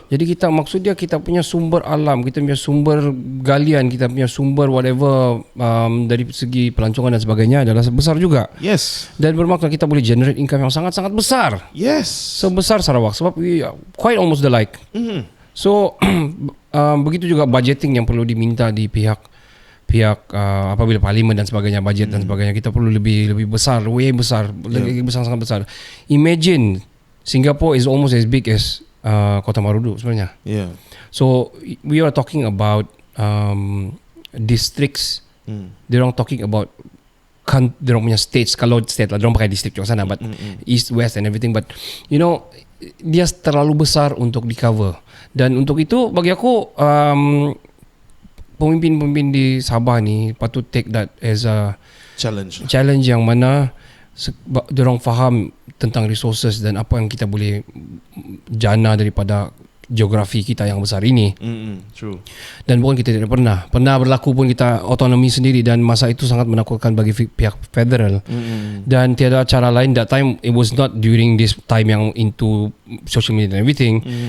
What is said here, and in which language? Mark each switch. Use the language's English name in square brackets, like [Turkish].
[Malay] Jadi maksud dia kita punya sumber alam, kita punya sumber galian, kita punya sumber whatever dari segi pelancongan dan sebagainya adalah besar juga. Yes. Dan bermakna kita boleh [English] generate income [Malay] yang sangat-sangat besar. Yes. Sebesar Sarawak sebab [English] we are quite almost the like. [Malay] So begitu juga budgeting yang perlu diminta di pihak apabila parlimen dan sebagainya, budget dan sebagainya, kita perlu lebih besar, way besar, lebih besar, sangat besar. [English] Imagine Singapore is almost as big as Kota Marudu [Malay] sebenarnya. Yeah. [English] So we are talking about districts. They are talking about [Malay] dia punya [English] states. [Malay] Kalau state lah, dia pakai district juga sana, [English] but east, west and everything. But you know, [Malay] dia terlalu besar untuk di cover. Dan untuk itu bagi aku pemimpin-pemimpin di Sabah ni patut [English] take that as a challenge [Malay] yang mana diorang faham tentang resources dan apa yang kita boleh jana daripada geografi kita yang besar ini. True. Dan bukan kita tidak pernah berlaku pun kita otonomi sendiri, dan masa itu sangat menakutkan bagi pihak federal. Dan tiada cara lain. [English] That time it was not during this time yang into social media and everything.